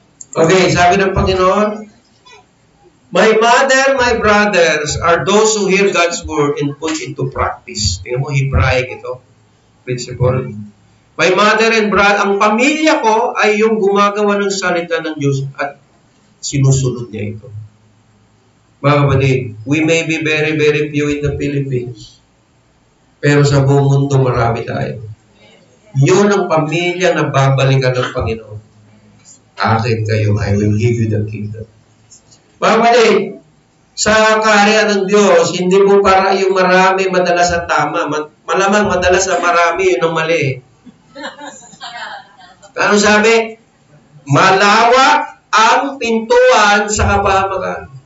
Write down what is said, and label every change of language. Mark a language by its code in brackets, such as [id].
[tl] Okay, sabi ng Panginoon, [en] my mother, my brothers are those who hear God's word and put into practice. [tl] Tingnan mo, Hebraic ito. Principle. [en] My mother and brother, [tl] ang pamilya ko ay yung gumagawa ng salita ng Diyos at sinusunod niya ito. Mga kapatid, [en] we may be very, very few in the Philippines. [tl] Pero sa buong mundo, marami tayo. Yun ang pamilya na babalikan ng Panginoon. Akin kayo, [en] I will give you the kingdom. [tl] Mga kapatid, sa kaharian ng Diyos, hindi mo para yung marami madalas ang tama. Malamang madalas ang marami, yun ang mali. Ano sabi? Malawak ang pintuan sa kapahamakan.